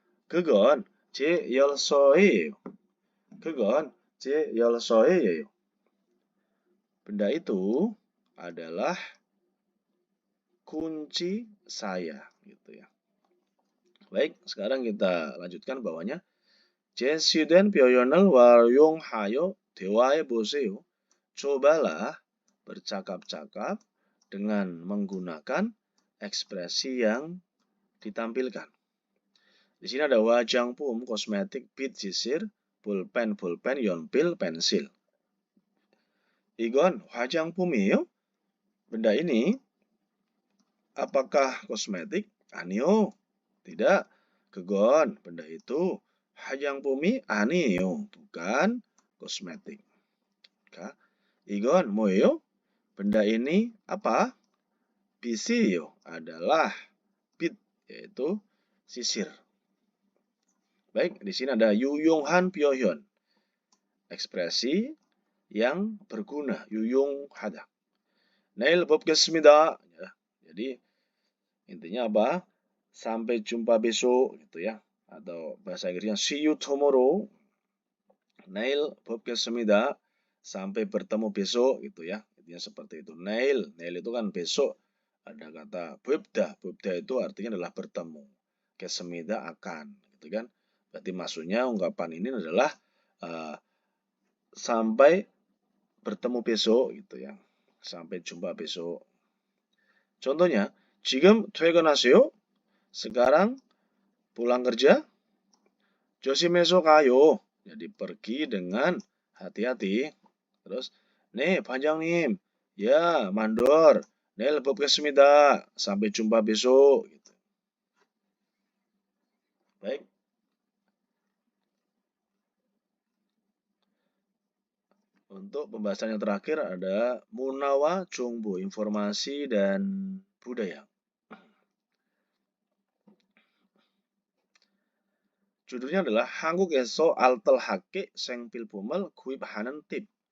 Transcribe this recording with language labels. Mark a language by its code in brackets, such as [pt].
[ko] 그건 제 열쇠예요. 그건 제 열쇠예요. [id] Benda itu adalah kunci saya, gitu ya. Baik, sekarang kita lanjutkan bawahnya. [ko] 제시된 표현을 활용하여 대화해 보세요. [id] Cobalah bercakap-cakap dengan menggunakan ekspresi yang ditampilkan. Di sini ada 화장품, kosmetik, 빗, sisir, pulpen, 연필, pensil. [ko] 이건 화장품이에요? [id] Benda ini apakah kosmetik? [ko] 아니요. [id] Tidak. [ko] 그건 [id] benda itu [ko] 화장품이 아니에요. [id] Bukan kosmetik. [ko] 이건 뭐예요? [id] Benda ini apa? [ko] 빗이요. [id] Adalah 빗, yaitu sisir. Baik, di sini ada [ko] 유용한 표현. [id] Ekspresi yang berguna, 유용하다. [ko] 내일 뵙겠습니다. [id] Ya, jadi intinya apa? Sampai jumpa besok, gitu ya. Atau bahasa Inggrisnya [en] see you tomorrow. [ko] 내일 뵙겠습니다. [id] Sampai bertemu besok, gitu ya. Intinya seperti itu. 내일 itu kan besok. Ada kata 뵙다. 뵙다 itu artinya adalah bertemu. 겠습니다 akan, gitu kan. Berarti maksudnya ungkapan ini adalah sampai bertemu besok, gitu ya. Sampai jumpa besok. Contohnya, [ko] 지금 퇴근하세요? [id] Sekarang pulang kerja? [ko] 조심해서 가요. [id] Jadi pergi dengan hati-hati. Terus, [ko] 네, 반장님. [id] Ya, mandor. [ko] 내일 뵙겠습니다. [id] Sampai jumpa besok. Gitu. Baik. Untuk pembahasan yang terakhir ada Munawa Chungbu, informasi dan budaya. Judulnya adalah [ko] 한국에서 알뜰하게 생필품을 구입하는 [id] tip.